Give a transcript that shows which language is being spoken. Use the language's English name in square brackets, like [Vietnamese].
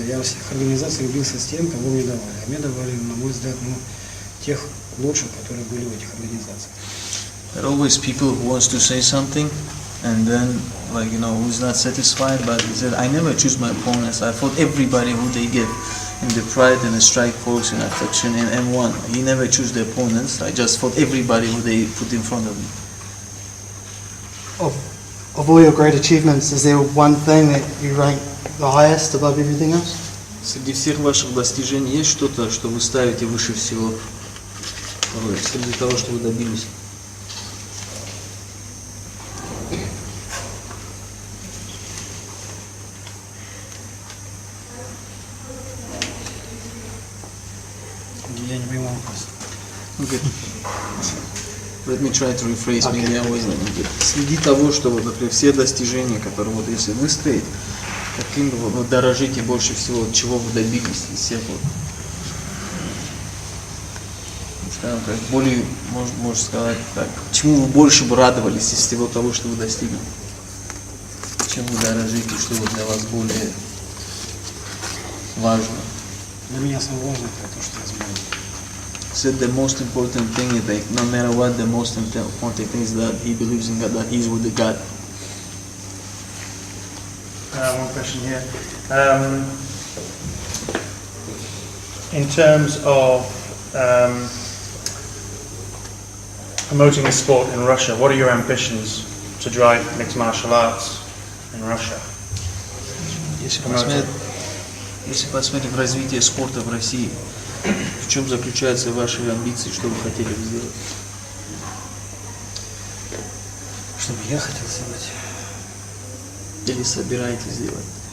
[Russian] Я во всех организациях бился с тем, кого мне давали. А мне давали, на мой взгляд, тех лучших, которые были в этих организациях. [English] There are always people who wants to say something, and then who's not satisfied. But he said, I never choose my opponents. I fought everybody who they give in the Pride and the Strikeforce and Affliction and M1. He never chose the opponents. I just fought everybody who they put in front of me. Of all your great achievements, is there one thing that you rank the highest above everything else? [Russian] Среди всех ваших достижений есть что-то, что вы ставите выше всего? Среди того, что вы добились? Я не понимаю вопрос. [English] Okay. Let me try to rephrase. Maybe I wasn't good. [Russian] Среди того, что например, все достижения, которые если выстроить, каким вы дорожите больше всего, от чего вы добились из всех скажем так, более, можно сказать так, чему вы больше бы радовались из всего того, что вы достигли? Чем вы дорожите, что для вас более важно? Для меня самое важное это то, что я сбыл. [English] Said the most important thing is that no matter what, the most important thing is that he believes in God, that he's with the God. One question here. In terms of promoting the sport in Russia, what are your ambitions to drive mixed martial arts in Russia? [Russian] Если посмотреть в развитие спорта в России, в чем заключаются ваши амбиции, что вы хотели бы сделать? Что бы я хотел сделать? Или собираетесь сделать?